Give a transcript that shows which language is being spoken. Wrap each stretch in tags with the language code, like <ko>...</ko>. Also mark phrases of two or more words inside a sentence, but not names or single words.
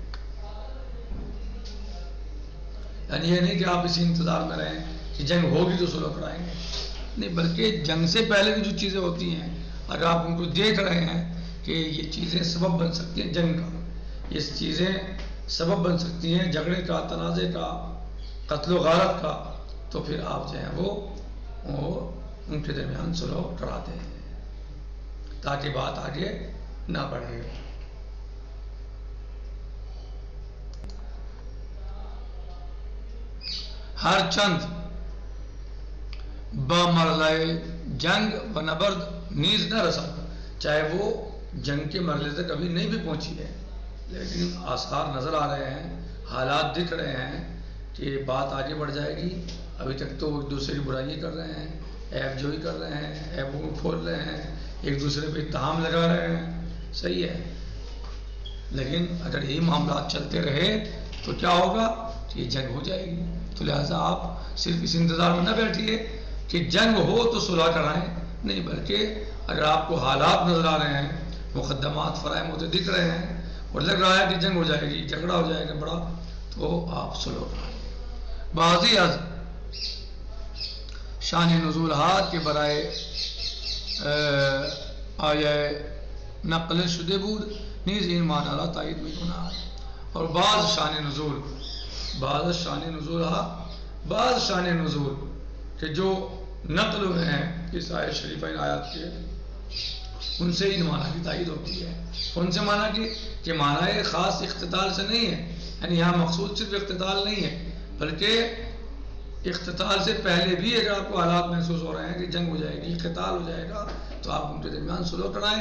<ur>یعنی یہ نہیں کہ آپ اسی انتظار میں رہیں کہ جنگ ہوگی تو صلح کرائیں گے، نہیں، بلکہ جنگ سے پہلے کی جو چیزیں ہوتی ہیں اگر آپ ان کو دیکھ رہے ہیں کہ یہ چیزیں سبب بن سکتی ہیں جنگ کا، یہ چیزیں سبب بن سکتی ہیں جھگڑے کا، تنازع کا، قتل و غارت کا، تو پھر آپ جو ہیں وہ ان کے درمیان صلح کراتے ہیں تاکہ بات آگے نہ بڑھے.</ur> <fa>ہر چند بمرحلہ جنگ و نبرد نیز نہ رسد،</fa> <ur>چاہے وہ جنگ کے مرحلے تک کبھی نہیں بھی پہنچی ہے، لیکن آثار نظر آ رہے ہیں، حالات دکھ رہے ہیں کہ بات آگے بڑھ جائے گی. ابھی تک تو ایک دوسرے کی برائی کر رہے ہیں، عیب جوئی کر رہے ہیں، عیبوں کو کھول رہے ہیں، ایک دوسرے پہ اتہام لگا رہے ہیں، صحیح ہے. لیکن اگر یہی معاملات چلتے رہے تو کیا ہوگا کہ یہ جنگ ہو جائے گی. تو لہٰذا آپ صرف اس انتظار میں نہ بیٹھیے کہ جنگ ہو تو صلح کرائیں، نہیں، بلکہ اگر آپ کو حالات نظر آ رہے ہیں، مقدمات فراہم ہوتے دکھ رہے ہیں اور لگ رہا ہے کہ جنگ ہو جائے گی، جھگڑا ہو جائے گا بڑا، تو آپ صلح کرائیں.</ur> <fa>بعضی از شان نزولات کے برائے آیہ نقل شده بود نیز این معنی را تایید می‌کند.</fa> <ur>اور بعض شان نزول کہ جو نقل ہوئے ہیں اس آیت شریفہ ان آیات کے، ان سے ان معنی کی تائید ہوتی ہے. ان سے معنی کہ معنی خاص اقتتال سے نہیں ہے، یعنی یہاں مقصود صرف اقتتال نہیں ہے بلکہ اقتتال سے پہلے بھی اگر آپ کو حالات محسوس ہو رہے ہیں کہ جنگ ہو جائے گی، قتال ہو جائے گا، تو آپ ان کے درمیان صلح کرائیں.</ur>